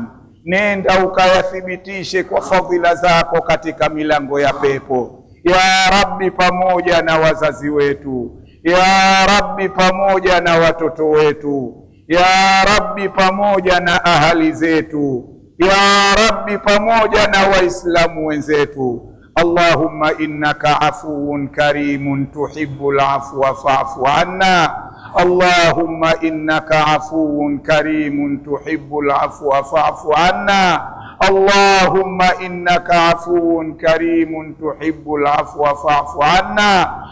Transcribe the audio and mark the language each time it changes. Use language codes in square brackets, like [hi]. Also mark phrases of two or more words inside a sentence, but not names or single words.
[sw] Nenda ukayathibitishe kwa fadhila zako katika milango ya pepo. [ar] يا رب, [sw] pamoja na wazazi wetu. [ar] يا رب, [sw] pamoja na watoto wetu. [ar] يا رب, [sw] pamoja na ahali zetu. [ar] يا رب, [sw] pamoja na Waislamu wenzetu. [ar] اللهم إنك عفو كريم تحب العفو فاعف عنا. اللهم إنك عفو كريم تحب العفو فاعف عنا. اللهم إنك عفو كريم تحب العفو فاعف عنا.